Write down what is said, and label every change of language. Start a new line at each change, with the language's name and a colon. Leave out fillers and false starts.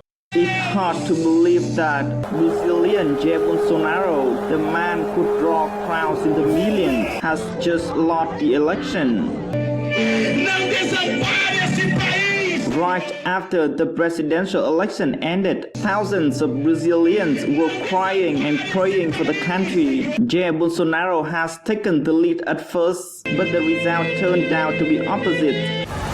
English: It's hard to believe that Brazilian Jair Bolsonaro, the man who draw crowds in the millions, has just lost the election.
Portuguese: Não desampare esse país!
English: Right after the presidential election ended, thousands of Brazilians were crying and praying for the country. Jair Bolsonaro has taken the lead at first, but the result turned out to be opposite.